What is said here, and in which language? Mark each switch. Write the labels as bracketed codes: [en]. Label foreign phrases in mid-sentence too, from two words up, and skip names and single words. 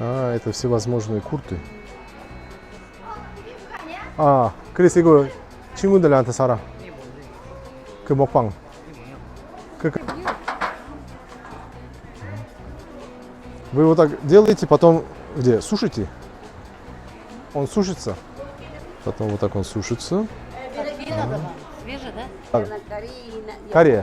[ru] это всевозможные курты. [ko] 그래서 이거 친구들한테 사라. 그 먹방. [ru] Вы его так делаете, потом где? Сушите? Он сушится. Потом вот так он сушится. Свежий, да? Да. Корея.